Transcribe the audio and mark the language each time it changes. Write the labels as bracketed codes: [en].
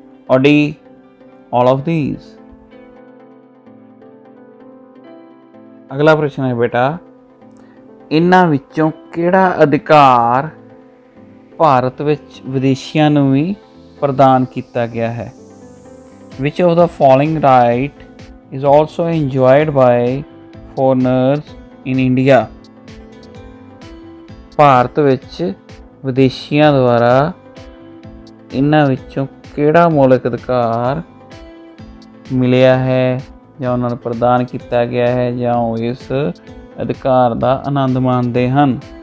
[en] Or D, all of these. [pa] ਅਗਲਾ ਪ੍ਰਸ਼ਨ ਹੈ ਬੇਟਾ, ਇਹਨਾਂ ਵਿੱਚੋਂ ਕਿਹੜਾ ਅਧਿਕਾਰ ਭਾਰਤ ਵਿੱਚ ਵਿਦੇਸ਼ੀਆਂ ਨੂੰ ਵੀ ਪ੍ਰਦਾਨ ਕੀਤਾ ਗਿਆ ਹੈ? [en] Which of the following right is also enjoyed by foreigners in India? [pa] Bharat ਵਿੱਚ ਵਿਦੇਸ਼ੀਆਂ ਦੁਆਰਾ ਇਹਨਾਂ ਵਿੱਚੋਂ ਕਿਹੜਾ ਮੌਲਿਕ ਅਧਿਕਾਰ ਮਿਲਿਆ ਹੈ ਜਾਂ ਉਹਨਾਂ ਨੂੰ ਪ੍ਰਦਾਨ ਕੀਤਾ ਗਿਆ ਹੈ ਜਾਂ ਉਹ ਇਸ ਅਧਿਕਾਰ ਦਾ ਆਨੰਦ ਮਾਣਦੇ ਹਨ?